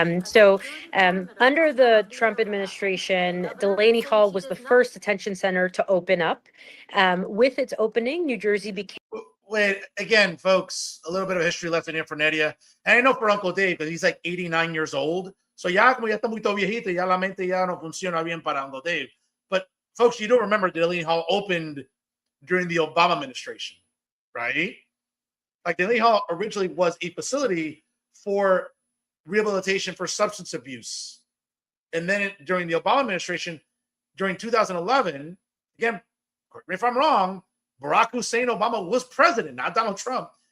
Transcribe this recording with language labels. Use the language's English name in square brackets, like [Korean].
[English] So under the Trump administration, Delaney Hall was the first detention center to open up. With its opening, New Jersey became. Wait, again, folks, a little bit of history lesson here for Nydia. And I know for Uncle Dave, because he's like 89 years old. [Spanish] So ya como ya está muy viejito, ya la mente ya no funciona bien para Uncle Dave. [English] But folks, you don't remember Delaney Hall opened during the Obama administration, right? Like, Delaney Hall originally was a facility for rehabilitation for substance abuse. And then during the Obama administration, during 2011, again, correct me if I'm wrong, Barack Hussein Obama was president, not Donald Trump.